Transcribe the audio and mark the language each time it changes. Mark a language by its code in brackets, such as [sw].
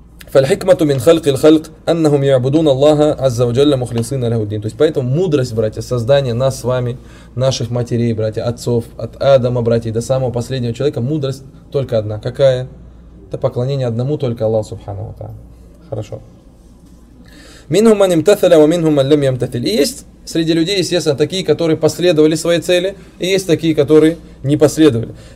[ar] فالحكمة من خلق الخلق أنهم يعبدون الله عز وجل مخلصين له الدين. [ru] То есть поэтому мудрость, братья, создания нас с вами, наших матерей, братья, отцов, от Адама, братья, до самого последнего человека, мудрость только одна. Какая? Это поклонение одному только Аллаху Субхану ва Тааля. Хорошо. [ar] منهم من امتثل ومنهم من لم يمتثل. [ru] И есть среди людей, естественно, такие, которые последовали своей цели, и есть такие, которые не последовали.